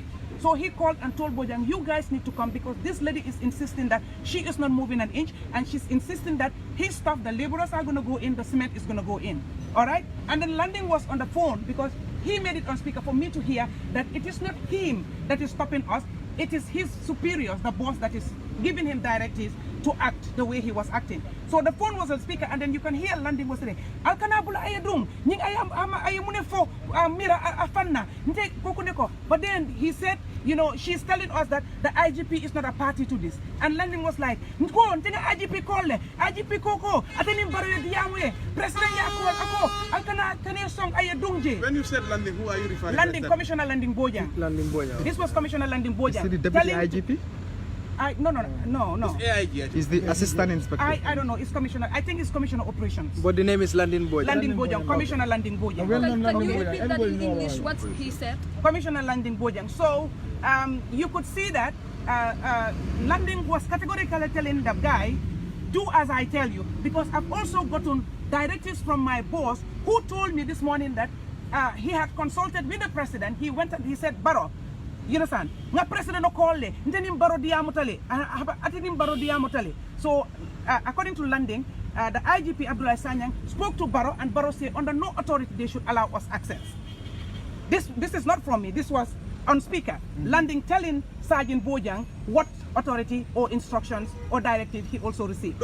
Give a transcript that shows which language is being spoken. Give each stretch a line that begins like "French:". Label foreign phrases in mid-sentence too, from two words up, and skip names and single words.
English: So he called and told Bojang, you guys need to come because this lady is insisting that she is not moving an inch, and she's insisting that his stuff, the laborers are going to go in, the cement is going to go in. All right? And then Landing was on the phone because he made it on speaker for me to hear that it is not him that is stopping us, it is his superiors, the boss, that is giving him directives to act the way he was acting. So the phone was on speaker, and then you can hear Landing was saying,
Mandingo: Alkanabula ayadung, ning ayamune fo mira afanna, nte kokuneko.
English: But then he said, you know, she's telling us that the IGP is not a party to this. And Landing was like,
Mandingo: Nko, ntenga IGP call le, IGP koko, atenim baro diamwe, president yako ako, alkana kane song ayadung je.
English: When you said Landing, who are you referring to? Landing, Commissioner Landing Bojang. This was Commissioner Landing Bojang. Is he the deputy IGP? No. It's AIG. Is the assistant inspector? I don't know. It's Commissioner. I think it's Commissioner Operations. But the name is Landing Bojang. Landing Bojang. Commissioner Landing Bojang. Can you repeat that in English, what he said? Commissioner Landing Bojang. So you could see that Landing was categorically telling the guy, do as I tell you, because I've also gotten directives from my boss, who told me this morning that he had consulted with the president. He went and he said, Baro, you understand?
Mandingo: Nga president no call le, ntenim baro diamutale, atinim baro diamutale.
English: So according to Landing, the IGP Abdullah Sanyang spoke to Baro, and Baro said under no authority they should allow us access. This is not from me. This was on speaker, landing telling Sergeant Bojang what authority or instructions or directive he also received.